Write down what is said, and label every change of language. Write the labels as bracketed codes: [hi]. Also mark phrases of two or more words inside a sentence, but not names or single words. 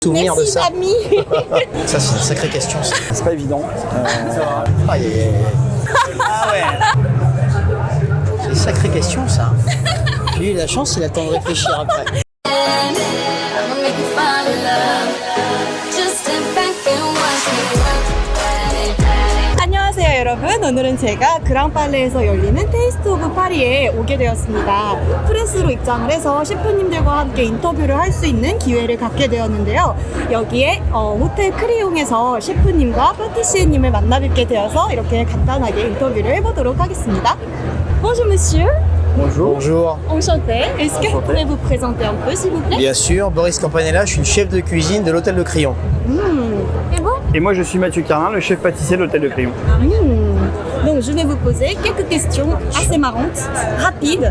[fr] Souvenir de ça. Merci, mamie. Ça, c'est une sacrée question. Ça. C'est pas évident. Aïe, aïe, aïe. Ah ouais. C'est une sacrée question, ça. J'ai eu la chance, il a le temps de réfléchir après. [ko] 안녕하세요 여러분. 오늘은 제가 그랑팔레에서 열리는 테이스트 오브 파리에 오게 되었습니다. 프레스로 입장을 해서 셰프님들과 함께 인터뷰를 할 수 있는 기회를 갖게 되었는데요. 여기에 호텔 크리옹에서 셰프님과 파티시에님을 만나 뵙게 되어서 이렇게 간단하게 인터뷰를 해보도록 하겠습니다. [fr] Bonjour monsieur. Bonjour. Bonjour. Enchanté. Est-ce que vous pouvez vous présenter un peu s'il vous plaît? Bien sûr, Boris Campanella, je suis le chef de cuisine de l'hôtel de Crillon. Et vous? Et moi je suis Mathieu Carlin, le chef pâtissier de l'hôtel de Crillon. Donc je vais vous poser quelques questions assez marrantes, rapides.